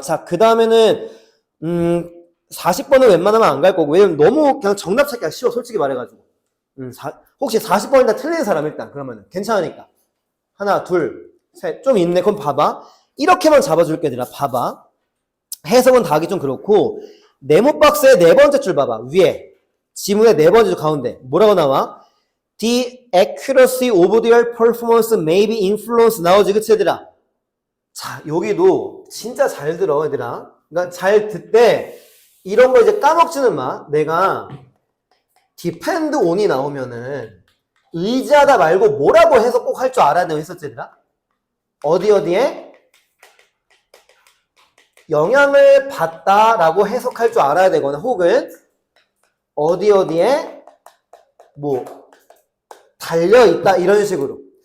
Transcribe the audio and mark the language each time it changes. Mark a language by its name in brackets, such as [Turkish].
[Korean] 자 그 다음에는 40번은 웬만하면 안 갈 거고 왜냐면 너무 그냥 정답 찾기가 쉬워 솔직히 말해가지고 혹시 40번이나 틀린 사람 일단 그러면은 괜찮으니까 하나 둘 셋 좀 있네. 그럼 봐봐 이렇게만 잡아줄게 얘들아. 봐봐 해석은 다 하기 좀 그렇고 네모 박스의 4번째 줄 봐봐. 위에 지문의 4번째 줄 가운데 뭐라고 나와? [English] The accuracy of their performance may be influenced [Korean] 나오지 그치 얘들아? 자 여기도 진짜 잘 들어 얘들아. 그러니까 잘 듣되 이런 거 이제 까먹지는 마. 내가 depend on이 나오면은 의지하다 말고 뭐라고 해서 꼭 할 줄 알아야 되고 했었지 얘들아? 어디에 영향을 받다라고 해석할 줄 알아야 되거나 혹은 어디에 뭐 달려있다 이런 식으로.